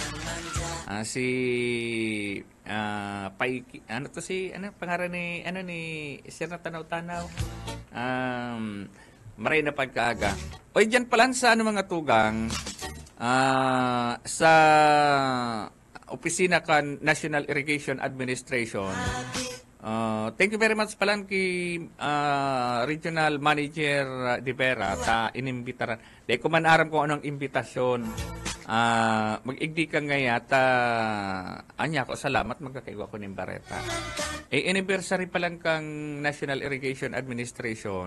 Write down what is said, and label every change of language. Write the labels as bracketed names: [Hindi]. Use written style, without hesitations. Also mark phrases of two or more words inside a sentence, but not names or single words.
[Bikol] Si Paiki, pangalan ni Sir na tanaw-tanaw. Maray na pagkaaga. Oy, dyan pala sa mga tugang, sa opisina kan National Irrigation Administration. [English] Thank you very much [Bikol] palang kay Regional Manager De Vera ta inimbitaran. Di ko man aram kung anong imbitasyon. Mag-igdi ka ngaya ta anya ko salamat magkakaiwa ko ning bareta. Anniversary pa lang kang National Irrigation Administration.